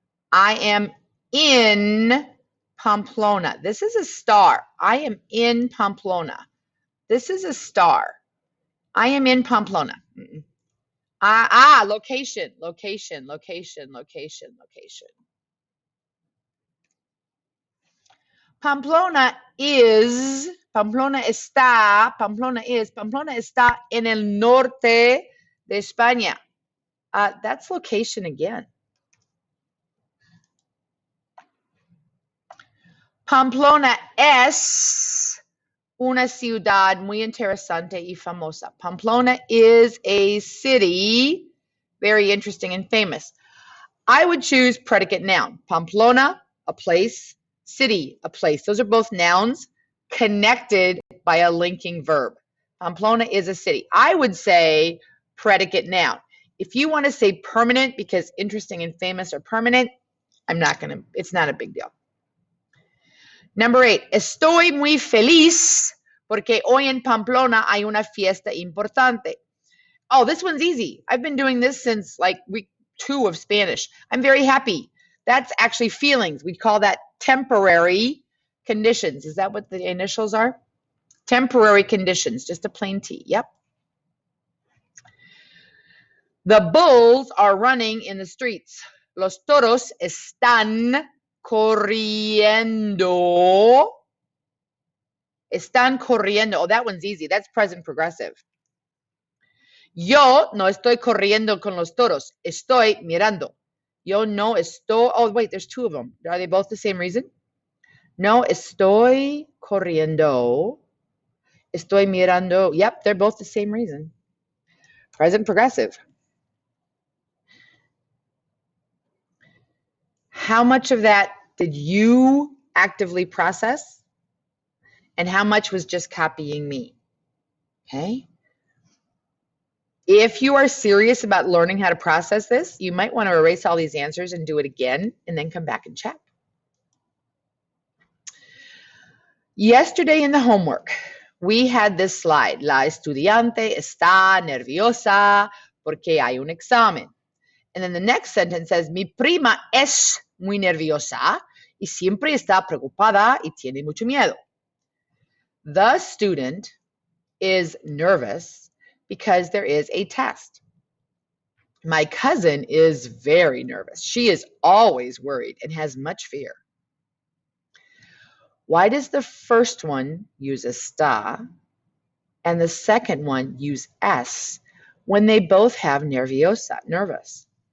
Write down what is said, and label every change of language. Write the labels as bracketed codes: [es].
[en] I am in Pamplona. This is a star. I am in Pamplona. This is a star. I am in Pamplona. Location, location, location, location, location. [es] Pamplona está en el norte de España. [en] That's location again. [es] Pamplona es una ciudad muy interesante y famosa. [en] Pamplona is a city, very interesting and famous. I would choose predicate noun. Pamplona, a place. City, a place. Those are both nouns connected by a linking verb. Pamplona is a city. I would say predicate noun. If you want to say permanent because interesting and famous are permanent, it's not a big deal. Number 8, [es] estoy muy feliz porque hoy en Pamplona hay una fiesta importante. [en] Oh, this one's easy. I've been doing this since like week 2 of Spanish. I'm very happy. That's actually feelings. We call that temporary conditions. Is that what the initials are? Temporary conditions, just a plain T. Yep. The bulls are running in the streets. [es] Los toros están corriendo. Están corriendo. [en] Oh, that one's easy. That's present progressive. [es] Yo no estoy corriendo con los toros. Estoy mirando. Yo no estoy. [en] Oh, wait, there's 2 of them. Are they both the same reason? [es] No estoy corriendo. Estoy mirando. [en] Yep, they're both the same reason. Present progressive. How much of that did you actively process? And how much was just copying me? Okay. If you are serious about learning how to process this, you might want to erase all these answers and do it again and then come back and check. Yesterday in the homework, we had this slide. [es] La estudiante está nerviosa porque hay un examen. [en] And then the next sentence says, [es] mi prima es muy nerviosa y siempre está preocupada y tiene mucho miedo. [en] The student is nervous because there is a test. My cousin is very nervous. She is always worried and has much fear. Why does the first one use está and the second one use es when they both have nerviosa, nervous?